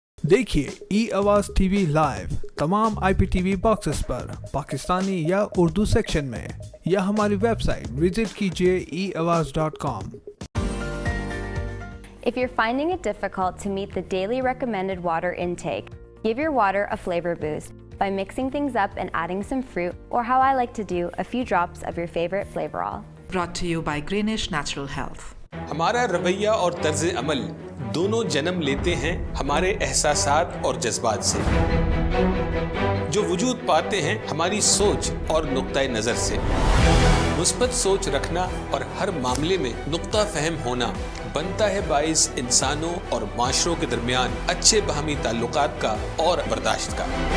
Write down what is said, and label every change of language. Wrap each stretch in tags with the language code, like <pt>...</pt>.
<ur>دیکھیے ای آواز T V live تمام IPTV باکسز پر پاکستانی یا اردو سیکشن میں, یا ہماری ویب سائٹ وزٹ کیجیے eawaz.com.</ur> <en>If you're finding it difficult to meet the daily recommended water intake, give your water a flavor boost by mixing things up and adding some fruit, or how I like to do, a few drops of your favorite Flavorall. Brought to you by Greenish Natural Health.</en> <ur>ہمارا رویہ اور طرز عمل دونوں جنم لیتے ہیں ہمارے احساسات اور جذبات سے, جو وجود پاتے ہیں ہماری سوچ اور نقطۂ نظر سے. مثبت سوچ رکھنا اور ہر معاملے میں نقطہ فہم ہونا بنتا ہے باعث انسانوں اور معاشروں کے درمیان اچھے باہمی تعلقات کا اور برداشت کا.</ur>